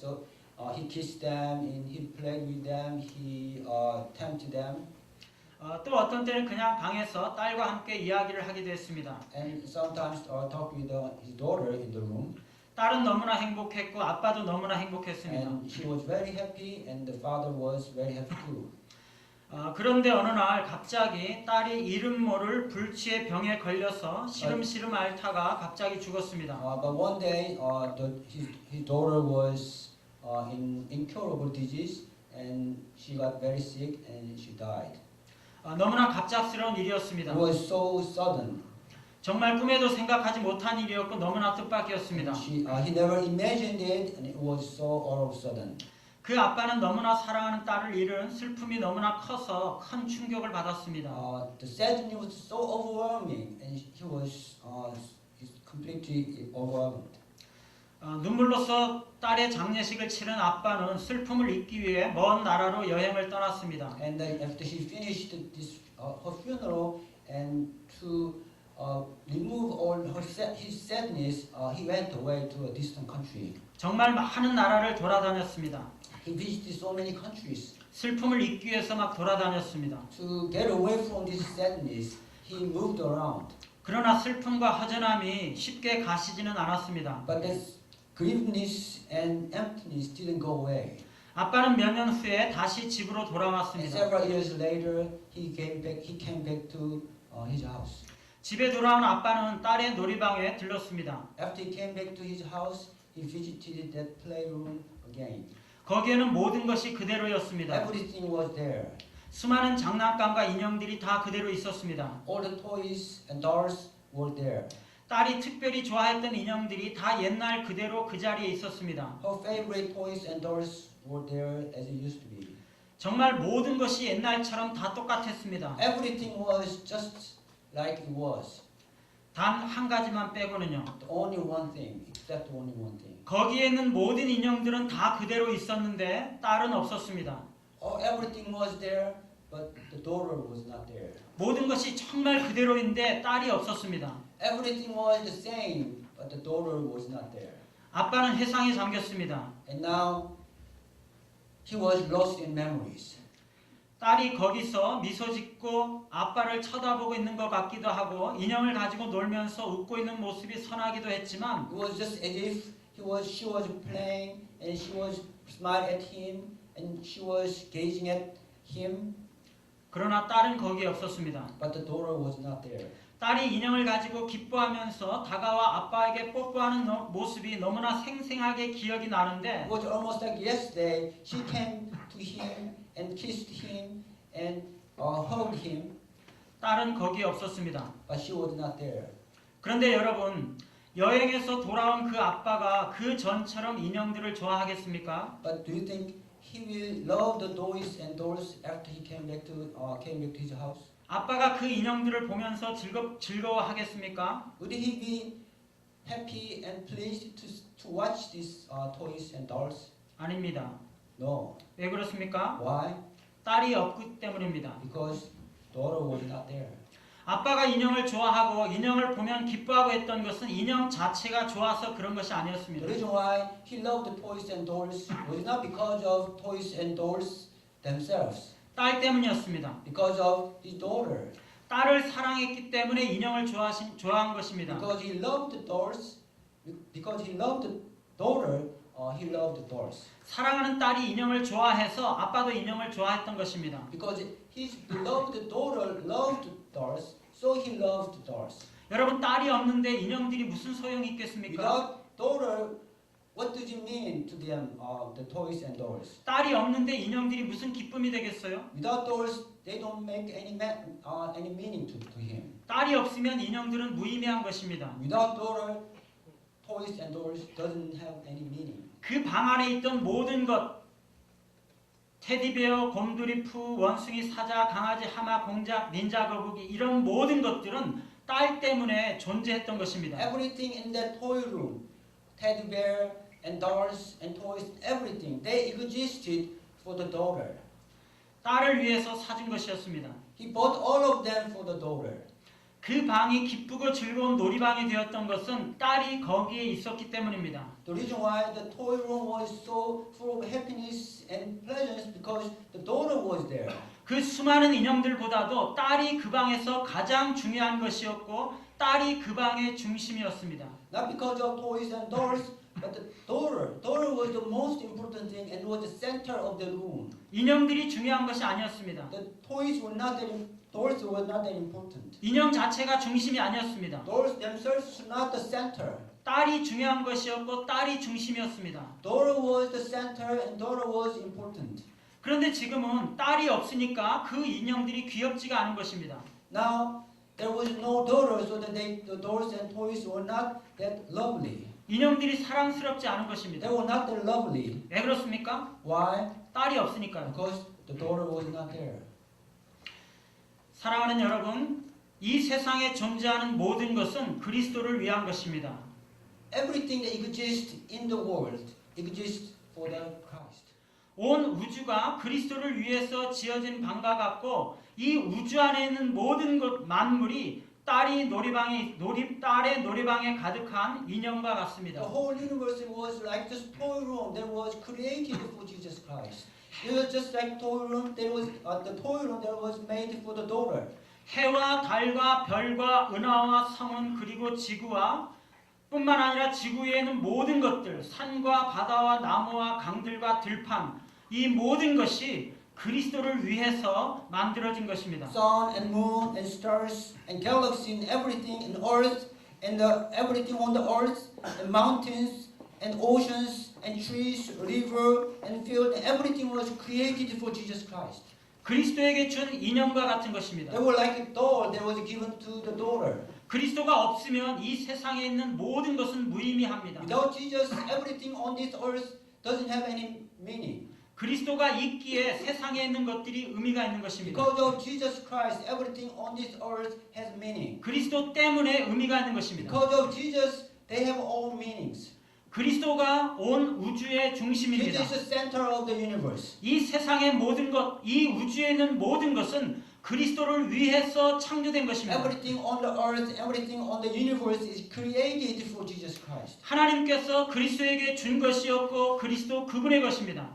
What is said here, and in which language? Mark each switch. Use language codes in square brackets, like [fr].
[en] So he kissed them, and he played with them, he tempted them, [ko] 또 어떤 때는 그냥 방에서 딸과 함께 이야기를 하기도 했습니다. [en] and sometimes talk with his daughter in the room. [ko] 딸은 너무나 행복했고 아빠도 너무나 행복했습니다. [en] And she was very happy, and the father was very happy too. [ko] 그런데 어느 날 갑자기 딸이 이름 모를 불치의 병에 걸려서 시름시름 앓다가 갑자기 죽었습니다. [en] But one day, his daughter was in incurable disease, and she got very sick, and she died. [ko] 너무나 갑작스러운 일이었습니다. [en] It was so sudden. [ko] 정말 꿈에도 생각하지 못한 일이었고 너무나 뜻밖이었습니다. [en] He never imagined it, and it was so all of a sudden. [ko] 그 아빠는 너무나 사랑하는 딸을 잃은 슬픔이 너무나 커서 큰 충격을 받았습니다. [en] The sadness was so overwhelming, and he was completely overwhelmed. [ko] 눈물로써 딸의 장례식을 치른 아빠는 슬픔을 잊기 위해 먼 나라로 여행을 떠났습니다. [en] And then after he finished her funeral, and to remove all his sadness, he went away to a distant country. [ko] 정말 많은 나라를 돌아다녔습니다. [en] He visited so many countries. [ko] 슬픔을 잊기 위해서 막 돌아다녔습니다. [en] To get away from this sadness, he moved around. [ko] 그러나 슬픔과 허전함이 쉽게 가시지는 않았습니다. [en] But this griefness and emptiness didn't go away. [ko] 아빠는 몇 년 후에 다시 집으로 [en] And [ko] 돌아왔습니다. [en] several years later, he came back to his house. [ko] 집에 돌아온 아빠는 딸의 놀이방에 들렀습니다. [en] After he came back to his house, he visited that playroom again. [ko] 거기에는 모든 것이 그대로였습니다. [en] Everything was there. [ko] 수많은 장난감과 인형들이 다 그대로 있었습니다. [en] All the toys and dolls were there. [ko] 딸이 특별히 좋아했던 인형들이 다 옛날 그대로 그 자리에 있었습니다. [en] Her favorite toys and dolls were there as it used to be. [ko] 정말 모든 것이 옛날처럼 다 똑같았습니다. [en] Everything was just like it was. [ko] 단 한 가지만 빼고는요. [en] Only one thing, except only one thing. [ko] 거기에 있는 모든 인형들은 다 그대로 있었는데 딸은 없었습니다. [en] Everything was there, but the daughter was not there. [ko] 모든 것이 정말 그대로인데 딸이 없었습니다. [en] Everything was the same, but the daughter was not there. [ko] 아빠는 회상에 잠겼습니다. [en] And now he was lost in memories. [ko] 딸이 거기서 미소 짓고 아빠를 쳐다보고 있는 것 같기도 하고 인형을 가지고 놀면서 웃고 있는 모습이 선하기도 했지만 [en] It was just as if she was playing, and she was smiling at him, and she was gazing at him, [ko] 그러나 딸은 거기에 없었습니다. [en] but the daughter was not there. [ko] 딸이 인형을 가지고 기뻐하면서 다가와 아빠에게 뽀뽀하는 모습이 너무나 생생하게 기억이 나는데 [en] It was almost like yesterday. She came to him and kissed him and hugged him, [ko] 딸은 거기에 없었습니다. [en] but she was not there. [ko] 그런데 여러분, 여행에서 돌아온 그 아빠가 그 전처럼 인형들을 좋아하겠습니까? [en] But do you think he will love the toys and dolls after he came back to his house? [ko] 아빠가 그 인형들을 보면서 즐거워하겠습니까? [en] Would he be happy and pleased to watch these toys and dolls? [ko] 아닙니다. [en] No. [ko] 왜 그렇습니까? [en] Why? [ko] 딸이 없기 때문입니다. [en] Because daughter was not there. [ko] 아빠가 인형을 좋아하고 인형을 보면 기뻐하고 했던 것은 인형 자체가 좋아서 그런 것이 [en] The [ko] 아니었습니다. [en] reason why he loved the toys and dolls was not because of toys and dolls themselves, [ko] 딸 때문이었습니다. [en] because of his daughter. [ko] 딸을 사랑했기 때문에 인형을 좋아한 것입니다. [en] Because he loved the dolls, because he loved the daughter, he loved the dolls. [ko] 사랑하는 딸이 인형을 좋아해서 아빠도 인형을 좋아했던 것입니다. [en] Because his beloved daughter loved dolls, so he loved dolls. [ko] 여러분, 딸이 없는데 인형들이 무슨 소용이 있겠습니까? [en] Without daughter, what does it mean to them, the toys and dolls? [ko] 딸이 없는데 인형들이 무슨 기쁨이 되겠어요? [en] Without dolls, they don't make any meaning to him. [ko] 딸이 없으면 인형들은 무의미한 것입니다. [en] Without daughter, toys and dolls doesn't have any meaning. [ko] 그 방 안에 있던 모든 것, 테디베어, 곰돌이 푸, 원숭이, 사자, 강아지, 하마, 공작, 닌자 거북이 이런 모든 것들은 딸 때문에 존재했던 것입니다. [en] Everything in that toy room, teddy bear and dolls and toys, everything, they existed for the daughter. [ko] 딸을 위해서 사준 것이었습니다. [en] He bought all of them for the daughter. [ko] 그 방이 기쁘고 즐거운 놀이방이 되었던 것은 딸이 거기에 있었기 때문입니다. [en] The reason why the toy room was so full of happiness and pleasure because the daughter was there. [ko] 그 수많은 인형들보다도 딸이 그 방에서 가장 중요한 것이었고 딸이 그 방의 중심이었습니다. [en] Not because of toys and dolls, but the daughter. Daughter was the most important thing and was the center of the room. [ko] 인형들이 중요한 것이 아니었습니다. [en] The toys were not that. Dolls were not that important. [ko] 인형 자체가 중심이 아니었습니다. [en] Dolls themselves were not the center. [ko] 딸이 중요한 것이었고 딸이 중심이었습니다. [en] Daughter was the center and daughter was important. [ko] 그런데 지금은 딸이 없으니까 그 인형들이 귀엽지가 않은 것입니다. [en] Now there was no daughter, so that the dolls and toys were not that lovely. [ko] 인형들이 사랑스럽지 않은 것입니다. [en] They were not that lovely. [ko] 왜 그렇습니까? [en] Why? [ko] 딸이 없으니까요. [en] Because the daughter was not there. [ko] 사랑하는 여러분, 이 세상에 존재하는 모든 것은 그리스도를 위한 것입니다. [en] Everything that exists in the world exists for the Christ. [ko] 온 우주가 그리스도를 위해서 지어진 방과 같고 이 우주 안에 있는 모든 것 만물이 딸의 놀이방에 가득한 인형과 같습니다. [en] The whole universe was like this toy room that was created for Jesus Christ. It was just like toy room that was the toy room that was made for the daughter. [ko] 해와 달과 별과 은하와 성운 그리고 지구와 뿐만 아니라 지구 위에 있는 모든 것들, 산과 바다와 나무와 강들과 들판, 이 모든 것이 그리스도를 위해서 만들어진 것입니다. [en] Sun and moon and stars and galaxies and everything in earth and everything on the earth and mountains and oceans and trees, river and field and everything was created for Jesus Christ. [ko] 그리스도에게 준 인형과 같은 것입니다. [en] They were like a doll that was given to the daughter. [ko] 그리스도가 없으면 이 세상에 있는 모든 것은 무의미합니다. [en] Without Jesus, everything on this earth doesn't have any meaning. [ko] 그리스도가 있기에 세상에 있는 것들이 의미가 있는 것입니다. [en] Because of Jesus Christ, everything on this earth has meaning. [ko] 그리스도 때문에 의미가 있는 것입니다. [en] Because of Jesus, they have all meanings. [ko] 그리스도가 온 우주의 중심입니다. [en] Jesus is the center of the universe. [ko] 이 세상의 모든 것, 이 우주에 있는 모든 것은 그리스도를 위해서 창조된 것입니다. [en] Everything on the earth, everything on the universe is created for Jesus Christ. [ko] 하나님께서 그리스도에게 준 것이었고 그리스도 그분의 것입니다.